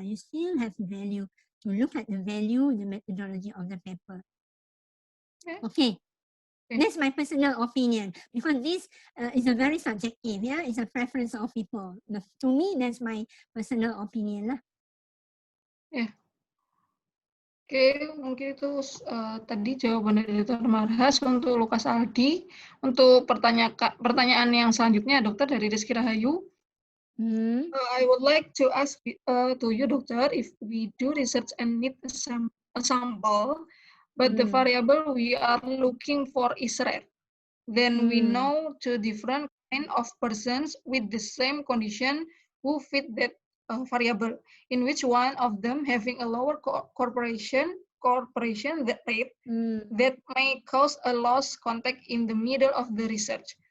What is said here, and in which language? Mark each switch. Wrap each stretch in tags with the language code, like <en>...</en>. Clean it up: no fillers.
<en>You still have value to look at the value, the methodology of the paper. Okay. That's my personal opinion, because this is a very subjective, yeah. It's a preference of people. To me, that's my personal opinion lah. Yeah.</en> <id>Oke, mungkin itu tadi jawaban dari Dr. Marhas untuk Lukas Aldi. Untuk pertanyaan yang selanjutnya, Dokter, dari Rizky Rahayu.</id> <en>I would like to ask to you, Doctor, if we do research and need a sample a sample, but the variable we are looking for is rare. Then we know two different kind of persons with the same condition who fit that variable, in which one of them having a lower corporation that rate that may cause a lost contact in the middle of the research.</en>